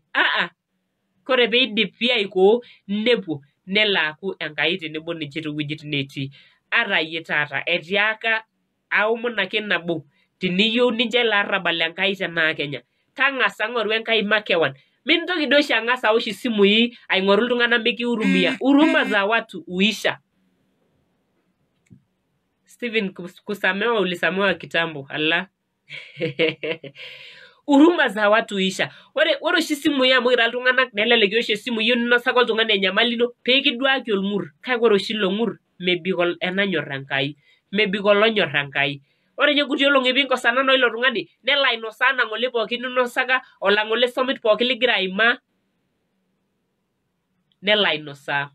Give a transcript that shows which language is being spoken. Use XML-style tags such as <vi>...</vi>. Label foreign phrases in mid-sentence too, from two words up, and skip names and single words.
<mas>Kore peidipi aikoo, nepuo, nelo aaku Enkai tenebo ninche towuejitin netii. Ata yie taata etiaka aomon ake nabo, teniyieu nincho ele arrabal Enkai tenaa Kenya, tang'asa ng'oru Enkai makeon. Mintoki duo oshi ang'as awosh isimui aing'oru iltung'anak mikihurumia.</mas> <sw>Huruma za watu huisha. Stephen kusamewa ulisamewa kitambo. Allah. Huruma za watu huisha.</sw> <mas>Ore oshi isimui amu kira iltung'anak nelelek iosh esimu iyieu ninosaki oltung'ani enyamali ino peekiduaki orng'ur. Kake ore oshi ilo ng'ur mebik enanyor Enkai. Mebik olonyor Enkai. Ore nye kuti olong'i piinkosanana oilo tung'ani, nelo ainosaa nang'ole pookin ninosaka, olang'ole summit pookin ligira aimaa, nelo ainosaa.</mas>